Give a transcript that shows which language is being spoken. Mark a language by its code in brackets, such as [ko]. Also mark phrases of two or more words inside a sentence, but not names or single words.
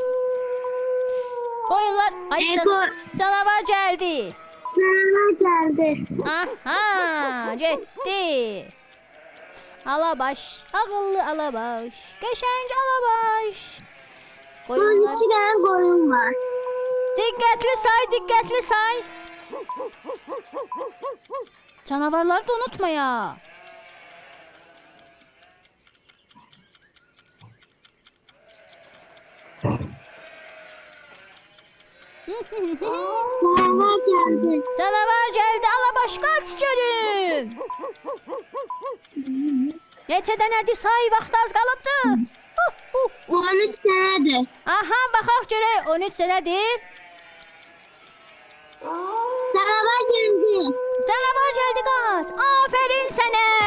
[az] Qoyunlar, ay canavar gəldi. Canavar gəldi. Aha, getdi. Alabaş, ağıllı Alabaş, qəşəng Alabaş. Qoyunlar. [tr] 12 tane koyun var. [az] Diqqətli say, diqqətli say. Canavarları da unutma ya. [tr] Canavar geldi. Canavar geldi, Alabaş kaç görün. [az] Neçə dənədir say, vaxt az qalıbdı. [tr] 13 tanedir. [az] Aha, baxaq görək 13 dənədir. [tr] Canavar geldi. [az] Canavar geldi qaz. Aferin sənə.